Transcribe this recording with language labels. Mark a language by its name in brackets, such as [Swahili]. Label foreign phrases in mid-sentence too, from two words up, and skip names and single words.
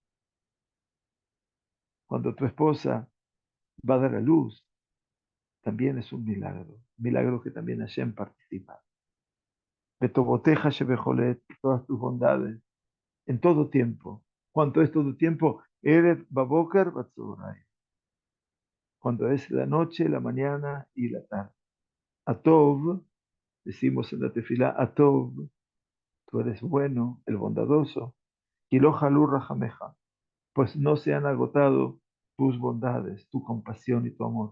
[Spanish] Cuando tu esposa va a dar a luz, también es un milagro que también Hashem participa. [Hebrew] בטובתך שבכל עת, [Spanish] todas tus bondades, en todo tiempo. ¿Cuánto es todo tiempo? [Hebrew] ערב ובוקר וצהריים. [Spanish] Cuando es la noche, la mañana y la tarde. Atov, decimos en la tefilá, Atov, tú eres bueno, el bondadoso. [Hebrew] כי לא כלו רחמיך, [Spanish] pues no se han agotado tus bondades, tu compasión y tu amor.